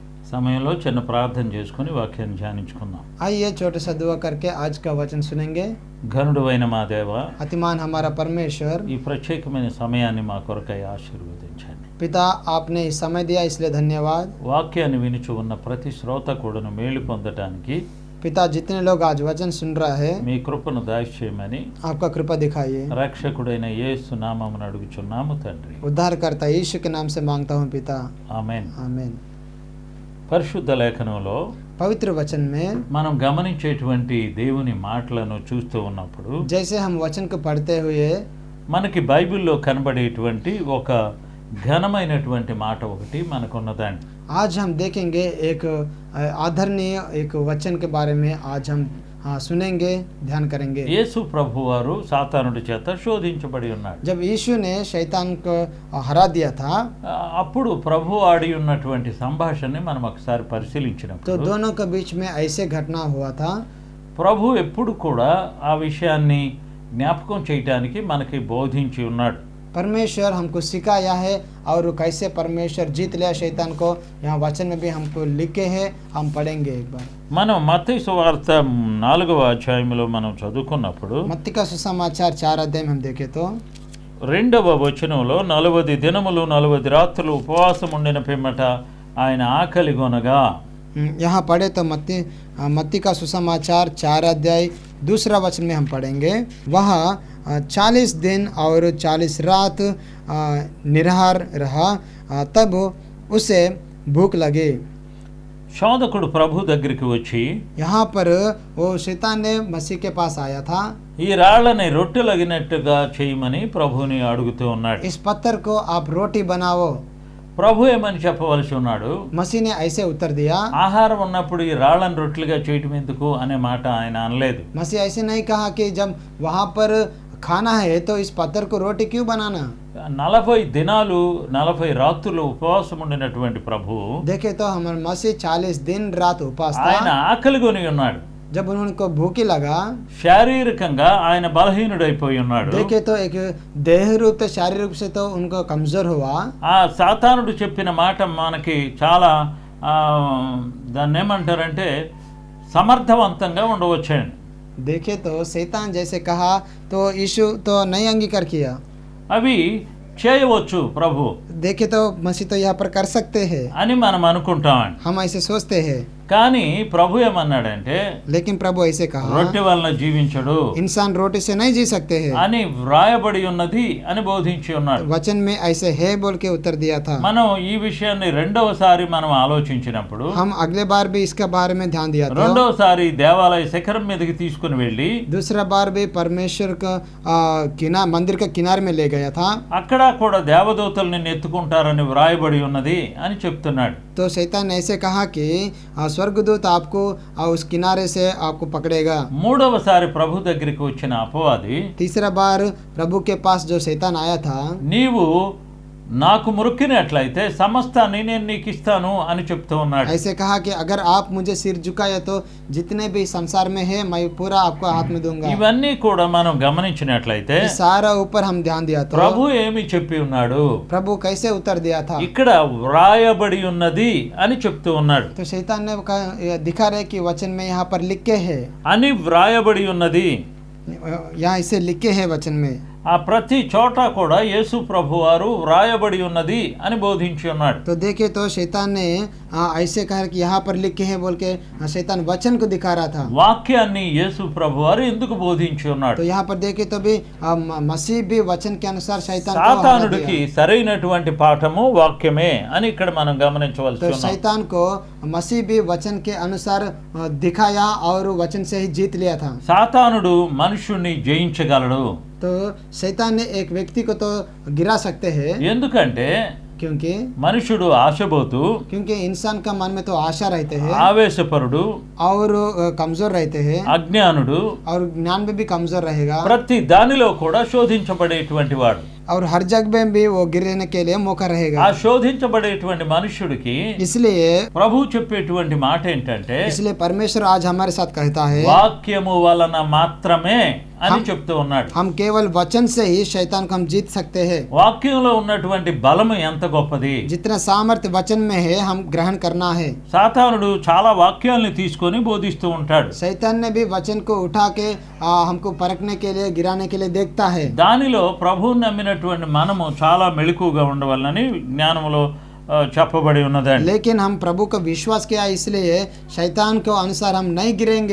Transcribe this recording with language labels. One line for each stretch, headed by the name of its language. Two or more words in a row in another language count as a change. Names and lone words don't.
Telugu: సమయంలో చిన్న ప్రార్థన చేసుకుని వాక్యాన్ని ధ్యానించుకుందాం.
Hindi: आइए छोटे सा दुआ करके आज का वचन सुनेंगे।
Telugu: ఘనుడైన మా దేవ,
Hindi: अतिमान हमारा परमेश्वर,
Telugu: ఈ ప్రత్యేకమైన సమయాన్ని మా కొరకై ఆశీర్వదించండి.
Hindi: पिता आपने इस समय दिया इसलिए धन्यवाद।
Telugu: వాక్యాన్ని వినుచు ఉన్న ప్రతి శ్రోత కూడాను మేలు పొందటానికి
Hindi: पिता जितने लोग आज वचन सुन रहा है
Telugu: మీ కృపను దయచేయమని
Hindi: आपका कृपा दिखाइए।
Telugu: రక్షకుడైన యేసు నామమున అడుగుచున్నాము తండ్రి.
Hindi: उद्धारकर्ता यीशु के नाम से मांगता हूँ पिता,
Telugu: ఆమేన్.
Hindi: आमीन।
Telugu: పరిశుద్ధ లేఖనంలో
Hindi: पवित्र वचन में
Telugu: మనం గమనించేటువంటి దేవుని మాటలను చూస్తూ ఉన్నప్పుడు
Hindi: जैसे हम वचन को पढ़ते हुए
Telugu: మనకి బైబిల్లో కనబడేటువంటి ఒక ఘనమైనటువంటి మాట ఒకటి మనకున్నదండి.
Hindi: आज हम देखेंगे एक आदरणीय एक वचन के बारे में आज हम सुनेंगे, ध्यान करेंगे।
Telugu: యేసు ప్రభువారు సాతానుడి చేత శోధించబడి ఉన్నాడు.
Hindi: जब यीशु ने शैतान को हरा दिया था
Telugu: అప్పుడు ప్రభు ఆడి ఉన్నటువంటి సంభాషణని మనం ఒకసారి
Hindi: तो
Telugu: పరిశీలించినప్పుడు
Hindi: दोनों के बीच में ऐसे घटना हुआ था।
Telugu: ప్రభు ఎప్పుడు కూడా ఆ విషయాన్ని జ్ఞాపకం చేయటానికి మనకి బోధించి ఉన్నాడు.
Hindi: परमेश्वर हमको सिखाया है और कैसे परमेश्वर जीत लिया शैतान को, यहाँ वचन में भी हमको लिखे हैं, हम पढ़ेंगे एक बार।
Telugu: మనం మత్తయి సువార్త 4వ అధ్యాయంలో మనం చదువుకున్నప్పుడు
Hindi: मत्ती का सुसमाचार 4 अध्याय में हम देखें तो
Telugu: 2వ వచనంలో 40 దినములు 40 రాత్రులు ఉపవాసం ఉండిన పిమ్మట ఆయన ఆకలి గొనగా,
Hindi: यहाँ पढ़े तो मत्ती का सुसमाचार 4 अध्याय दूसरा वचन में हम पढ़ेंगे। वहाँ 40 दिन और 40 रात निराहार रहा, तब उसे भूख लगी।
Telugu: శోధకుడు ప్రభు దగ్గరికి వచ్చి
Hindi: यहाँ पर वो शैतान ने मसीह के पास आया था,
Telugu: ఈ రాళ్ళని రొట్టెలగినట్టుగా చేయమని ప్రభుని అడుగుతూ ఉన్నాడు.
Hindi: इस पत्थर को आप रोटी बनाओ।
Telugu: ప్రభు ఏమని చెప్పవలసి ఉన్నాడు?
Hindi: मसीह ने ऐसे उत्तर दिया,
Telugu: ఆహారం ఉన్నప్పుడు ఈ రాళ్ళని రొట్టెలుగా చేయటం ఎందుకు అనే మాట ఆయన అనలేదు.
Hindi: मसीह ऐसे नहीं कहा कि जब वहाँ पर खाना है तो इस पत्थर को रोटी क्यों बनाना।
Telugu: 40 దినాలు 40 రాత్రులు ఉపవాసం ఉండినటువంటి ప్రభు
Hindi: देखे तो हमारे मसीह 40 दिन रात उपवास
Telugu: ఆయన
Hindi: था।
Telugu: ఆకలి కొని ఉన్నాడు.
Hindi: जब उनको भूखी लगा,
Telugu: శారీరకంగా ఆయన బలహీనుడైపోయి ఉన్నాడు.
Hindi: देखे तो एक देह रूप से शारीरिक रूप से तो उनको कमजोर हुआ।
Telugu: ఆ సాతానుడు చెప్పిన మాట మనకి చాలా దాన్ని ఏమంటారంటే సమర్థవంతంగా ఉండవచ్చండి.
Hindi: देखे तो शैतान जैसे कहा तो यीशु तो नहीं अंगीकार किया।
Telugu: అవి చేయవచ్చు ప్రభు
Hindi: देखे तो मसीह तो यहाँ पर कर सकते हैं,
Telugu: అని మనం అనుకుంటామండి.
Hindi: हम ऐसे सोचते हैं,
Telugu: కానీ ప్రభు ఏమన్నాడంటే
Hindi: लेकिन प्रभु ऐसे कहा
Telugu: రొట్టె వలన జీవించడు
Hindi: इंसान रोटी से नहीं जी सकते हैं।
Telugu: అని వ్రాయబడి ఉన్నది అని బోధించి ఉన్నాడు.
Hindi: वचन में ऐसे है बोल के उत्तर दिया था।
Telugu: మనం ఈ విషయాన్ని రెండవసారి మనం ఆలోచించినప్పుడు
Hindi: हम अगले बार भी इसका बारे में ध्यान दिया था।
Telugu: రెండవసారి దేవాలయ శిఖరం మీదకి తీసుకుని వెళ్ళి
Hindi: दूसरा बार भी परमेश्वर का मंदिर का किनारे में ले गया था।
Telugu: అక్కడ కూడా దేవదూతలు నిన్ను ఎత్తుకుంటారని వ్రాయబడి ఉన్నది అని చెప్తున్నాడు.
Hindi: तो शैतान ने ऐसे कहा कि स्वर्गदूत आपको उस किनारे से आपको पकड़ेगा।
Telugu: మూడవసారి ప్రభు దగ్గరికి వచ్చిన అపవాది,
Hindi: तीसरा बार प्रभु के पास जो शैतान आया था,
Telugu: నీవు నాకు మురికినట్లయితే సమస్తాన్ని నేను నీకు ఇస్తాను అని చెప్తూ ఉన్నాడు.
Hindi: ऐसे कहा कि अगर आप मुझे सिर झुकाए तो जितने भी संसार में है मैं पूरा आपको हाथ में दूंगा।
Telugu: ఇవన్నీ కూడా మనం గమనించినట్లయితే
Hindi: इस सारा ऊपर हम ध्यान दिया तो
Telugu: ప్రభు ఏమి చెప్పి ఉన్నాడు?
Hindi: प्रभु कैसे उत्तर दिया था।
Telugu: ఇక్కడ వ్రాయబడి ఉన్నది అని చెప్తూ ఉన్నాడు.
Hindi: तो शैतान ने दिखा रहे कि वचन में यहाँ पर लिखे है,
Telugu: అని వ్రాయబడి ఉన్నది.
Hindi: यहाँ इसे लिखे है वचन में।
Telugu: ఆ ప్రతి చోట కూడా యేసు ప్రభు వారు వ్రాయబడి ఉన్నది అని బోధించి ఉన్నాడు.
Hindi: तो देखे तो शैतान ने ऐसे कहा कि यहाँ पर लिखे हैं बोल के शैतान वचन को दिखा रहा था।
Telugu: వాక్యాన్ని యేసు ప్రభు వారు ఎందుకు బోధించి ఉన్నాడు?
Hindi: तो यहाँ पर देखे तो भी मसीह भी वचन के अनुसार शैतान को हरा
Telugu: సాతానుడికి
Hindi: दिया।
Telugu: సరైనటువంటి పాఠము వాక్యమే అని ఇక్కడ మనం గమనించవలసి
Hindi: तो
Telugu: ఉన్నాం.
Hindi: शैतान को मसीह भी वचन के अनुसार दिखाया और वचन से ही जीत लिया था।
Telugu: సాతానుడు మనుషుణ్ణి జయించగలడు.
Hindi: तो शैतान ने एक व्यक्ति को तो गिरा सकते हैं,
Telugu: ఎందుకంటే
Hindi: क्योंकि
Telugu: మనుషుడు ఆశబోతు,
Hindi: इंसान का मन में तो आशा रहते हैं
Telugu: ఆవేశపరుడు,
Hindi: और कमजोर रहते हैं
Telugu: అజ్ఞానుడు,
Hindi: और ज्ञान में भी कमजोर रहेगा,
Telugu: ప్రతి దానిలో కూడా శోధించబడేటువంటి వాడు.
Hindi: और हर जगह में भी वो गिरने के लिए मौका
Telugu: ఆ
Hindi: रहेगा।
Telugu: శోధించబడేటువంటి మనుష్యుడికి
Hindi: इसलिए
Telugu: ప్రభు చెప్పేటువంటి మాట ఏంటంటే
Hindi: परमेश्वर आज हमारे साथ कहता है
Telugu: వాక్యము వలన మాత్రమే అని చెప్తూ ఉన్నాడు.
Hindi: हम केवल वचन से ही शैतान को हम जीत सकते हैं।
Telugu: వాక్యంలో ఉన్నటువంటి బలము ఎంత గొప్పది.
Hindi: जितना सामर्थ्य वचन में है हम ग्रहण करना है।
Telugu: సాతానుడు చాలా వాక్యాల్ని తీసుకొని బోధిస్తూ ఉంటాడు.
Hindi: शैतान ने भी वचन को उठा के हमको परखने के लिए गिराने के लिए देखता है।
Telugu: దానిలో ప్రభువుని నమ్మినటువంటి మనము చాలా మెలకువగా ఉండవాలని జ్ఞానములో చెప్పబడి ఉన్నదండి.
Hindi: लेकिन हम प्रभु को विश्वास किया इसलिए शैतान को अनुसार हम नहीं गिरेंगे।